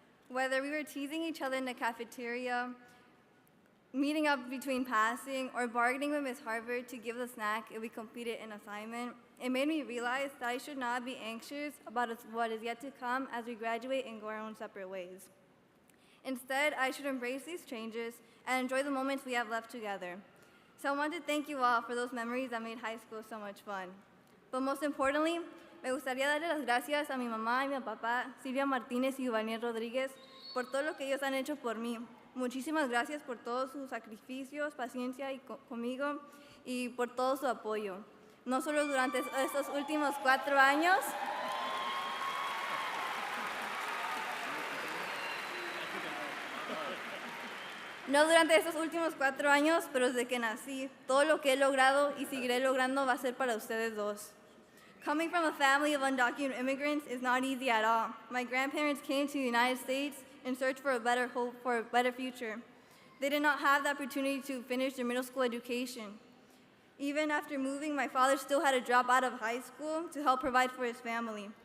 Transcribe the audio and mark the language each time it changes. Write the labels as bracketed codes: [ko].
[en] Whether we were teasing each other in the cafeteria, meeting up between passing, or bargaining with Miss Harvard to give the snack if we completed an assignment, it made me realize that I should not be anxious about what is yet to come as we graduate and go our own separate ways. Instead, I should embrace these changes and enjoy the moments we have left together. So I want to thank you all for those memories that made high school so much fun. But most importantly, [es] me gustaría darle las gracias a mi mamá y mi papá, Silvia Martínez y Daniel Rodríguez, por todo lo que ellos han hecho por mí. Muchísimas gracias por todos sus sacrificios, paciencia conmigo y por todo su apoyo. No solo durante estos últimos 4 años, no durante estos últimos 4 años, pero desde que nací, todo lo que he logrado y seguiré logrando va a ser para ustedes dos. [en] Coming from a family of undocumented immigrants is not easy at all. My grandparents came to the United States in search for a better hope, for a better future. They did not have the opportunity to finish their middle school education. Even after moving, my father still had to drop out of high school to help provide for his family.